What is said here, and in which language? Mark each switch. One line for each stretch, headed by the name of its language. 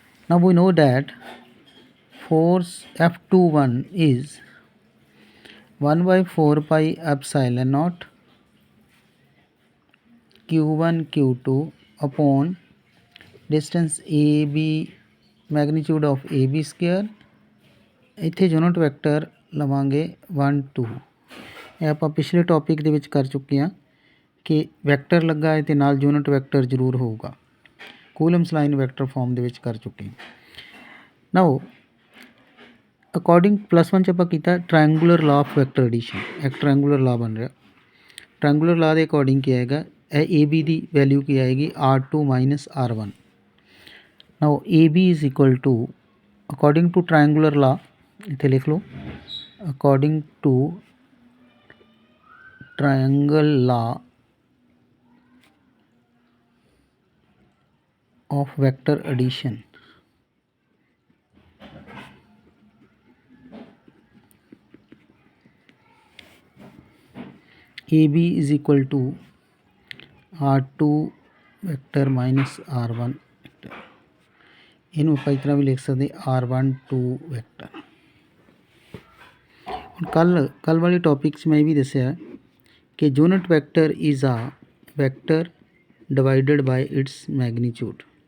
English: Now we know that force F21 is 1 by 4 pi epsilon naught q1 q2 upon distance AB, magnitude of AB square.
Punjabi: ਇੱਥੇ unit vector ਲਵਾਂਗੇ 1 2। ਇਹ ਆਪਾਂ ਪਿਛਲੇ topic ਦੇ ਵਿੱਚ ਕਰ ਚੁੱਕੇ ਹਾਂ ਕਿ ਵੈਕਟਰ ਲੱਗਾ ਹੈ ਅਤੇ ਨਾਲ ਯੂਨਿਟ ਵੈਕਟਰ ਜ਼ਰੂਰ ਹੋਊਗਾ। ਕੂਲਮਸ ਲਾ ਇਨ ਵੈਕਟਰ ਫਾਰਮ ਦੇ ਵਿੱਚ ਕਰ ਚੁੱਕੇ ਹਾਂ।
English: now according
Punjabi: +1 'ਚ ਆਪਾਂ ਕੀਤਾ triangular law of vector edition. ਇੱਕ ਟ੍ਰਾਇੰਗੂਲਰ ਲਾ ਬਣ ਰਿਹਾ। ਟ੍ਰਾਇੰਗੂਲਰ ਲਾ ਦੇ ਅਕੋਰਡਿੰਗ ਕੀ ਆਏਗਾ, ਇਹ AB ਦੀ ਵੈਲਿਊ ਕੀ ਆਏਗੀ R2 minus R1। Now AB is equal to according to triangular ਲਾ, ਇੱਥੇ ਲਿਖ ਲਓ, according to
English: triangle law of vector addition, AB is equal to R2 vector minus R1 vector।
Punjabi: ਇਹਨੂੰ ਆਪਾਂ ਇਸ ਤਰ੍ਹਾਂ ਵੀ ਲਿਖ ਸਕਦੇ R12 ਵੈਕਟਰ। ਹੁਣ ਕੱਲ੍ਹ ਵਾਲੇ ਟੌਪਿਕ 'ਚ ਮੈਂ ਇਹ ਵੀ ਦੱਸਿਆ ਕਿ
English: Unit vector is a vector divided by its magnitude.